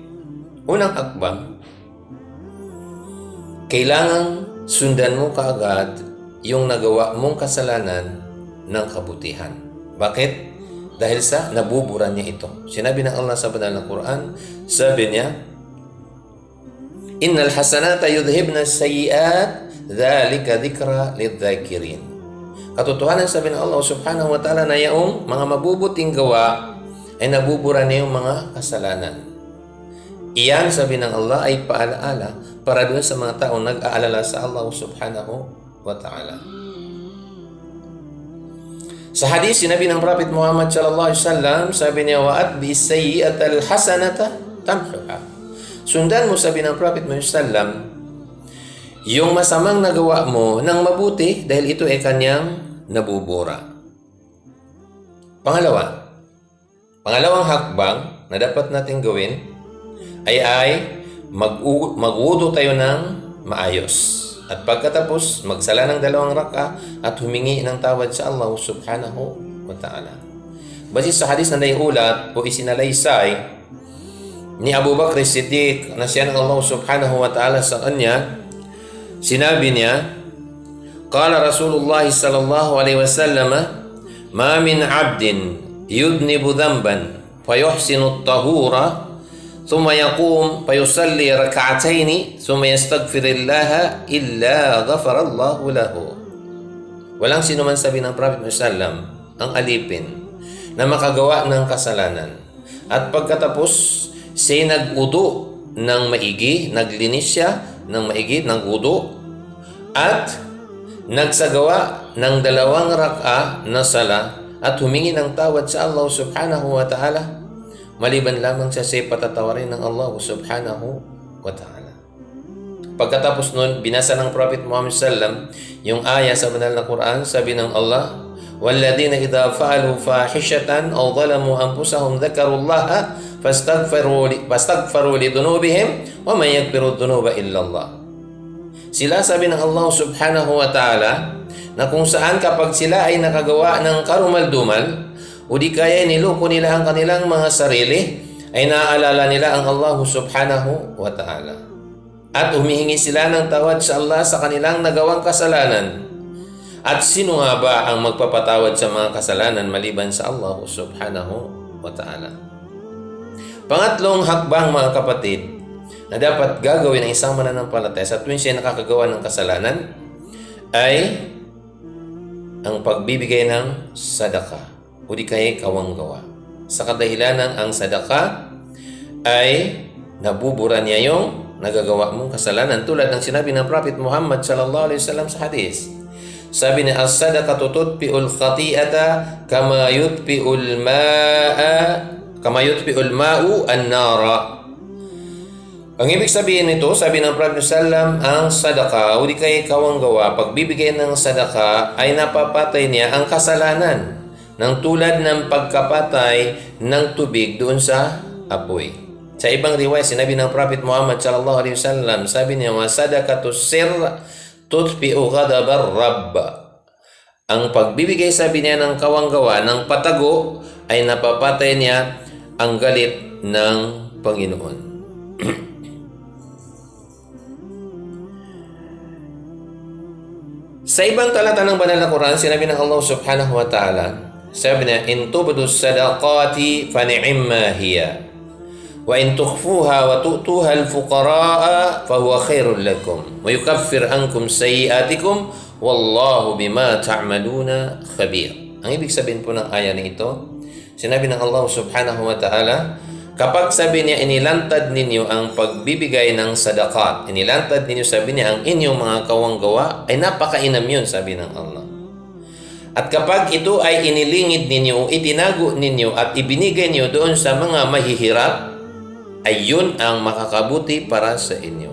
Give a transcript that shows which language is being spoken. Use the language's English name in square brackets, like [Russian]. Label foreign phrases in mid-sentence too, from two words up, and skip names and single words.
[Filipino] Unang hakbang, kailangang sundan mo kaagad yung nagawa mong kasalanan ng kabutihan. Bakit? Dahil sa nabubura niya ito. Sinabi ng Allah sa banal na Quran, sabi niya, [Arabic] إن الحسنات يذهبن السيئات ذلك ذكرى للذاكرين. [Filipino] Katotohanan sabi ng Allah [Arabic] سبحانه وتعالى [Filipino] na yung mga mabubuting gawa ay nabubura na yung mga kasalanan. Iyan, sabi ng Allah, ay paalaala para doon sa mga taong nag-aalala sa Allah [Arabic] سبحانه وتعالى. [Filipino] Sa hadis, sinabi ng Prophet Muhammad [Arabic] صلى الله عليه وسلم, [Filipino] sabi niya, [Arabic] وأتبع السيئة الحسنة تمحها. [Filipino] Sundan mo, sabi ng Prophet Muhammad [Arabic] صلى الله عليه وسلم, [Filipino] yung masamang nagawa mo ng mabuti dahil ito ay kanyang nabubura. Pangalawang hakbang na dapat natin gawin ay mag-wudu tayo ng maayos. At pagkatapos, magsala ng 2 raka at humingi ng tawad sa Allah [Arabic] سبحانه وتعالى. [Filipino] Base sa hadis na naiulat o isinalaysay ni Abu Bakr Siddiq na siya ng Allah [Arabic] سبحانه وتعالى [Filipino] sa kanya, sinabi niya, [Arabic] قال رسول الله صلى الله عليه وسلم ما من عبد يذنب ذنبا فيحسن الطهور ثم يقوم فيصلي ركعتين ثم يستغفر الله إلا غفر الله له. [Filipino] Walang sino man, sabi ng Prophet Muhammad, ang alipin na makagawa ng kasalanan at pagkatapos siya nag-udu ng maigi, naglinis siya ng maigi ng udu at nagsagawa ng 2 raka na sala at humingi ng tawad sa Allah [Arabic] سبحانه وتعالى, [Filipino] maliban lamang sa patatawarin ng Allah [Arabic] سبحانه وتعالى. [Filipino] Pagkatapos nun, binasa ng Prophet Muhammad sallam yung aya sa banal na Quran, sabi ng Allah, [Arabic] وَالَّذِينَ إِذَا فَعَلُوا فَاحِشَةً أَوْ ظَلَمُوا أَنفُسَهُمْ ذَكَرُوا اللَّهَ فَاسْتَغْفَرُوا لِذُنُوبِهِمْ وَمَنْ يَغْفِرُ الذُّنُوبَ إِلَّا اللَّهُ. [Filipino] Sila, sabi ng Allah [Arabic] سبحانه وتعالى, [Filipino] na kung saan kapag sila ay nakagawa ng karumal-dumal o di kaya niloko nila ang kanilang mga sarili, ay naaalala nila ang Allah [Arabic] سبحانه وتعالى. [Filipino] At humihingi sila ng tawad sa Allah sa kanilang nagawang kasalanan. At sino nga ba ang magpapatawad sa mga kasalanan maliban sa Allah [Arabic] سبحانه وتعالى? [Filipino] Pangatlong hakbang, mga kapatid, na dapat gagawin ng isang mananampalataya sa tuwing siya nakakagawa ng kasalanan ay ang pagbibigay ng sadaka o di kaya kawanggawa. Sa kadahilanan ang sadaka ay nabubura niya yung nagagawa mong kasalanan, tulad ng sinabi ng Prophet Muhammad [Arabic] صلى الله عليه وسلم [Filipino] sa hadis. Sabi niya, [Arabic] الصدقة تطفئ الخطيئة كما يطفئ الماء النار. [Filipino] Ang ibig sabihin nito, sabi ng Prophet sallam, ang sadaka o di kaya kawanggawa, pagbibigay ng sadaka ay napapatay niya ang kasalanan ng tulad ng pagkapatay ng tubig doon sa apoy. Sa ibang riwayat, sinabi ng Prophet Muhammad [Arabic] صلى الله عليه وسلم, [Filipino] sabi niya, [Arabic] صدقة السر تطفئ غضب الرب. [Filipino] Ang pagbibigay, sabi niya, ng kawanggawa, ng patago, ay napapatay niya ang galit ng Panginoon. Sa ibang talata ng banal na Quran, sinabi ng Allah [Arabic] سبحانه وتعالى, [Filipino] sabi niya, [Arabic] إن تبدوا الصدقات فنعما هي وإن تخفوها وتؤتوها الفقراء فهو خير لكم ويكفر عنكم سيئاتكم والله بما تعملون خبير. [Filipino] Ang ibig sabihin po ng aya nito, sinabi ng Allah [Arabic] سبحانه وتعالى, [Filipino] kapag sabi niya inilantad ninyo ang pagbibigay ng sadaqat, inilantad ninyo, sabi niya, ang inyong mga kawanggawa, ay napakainam yun, sabi ng Allah. At kapag ito ay inilingid ninyo, itinago ninyo at ibinigay niyo doon sa mga mahihirap, ay yun ang makakabuti para sa inyo.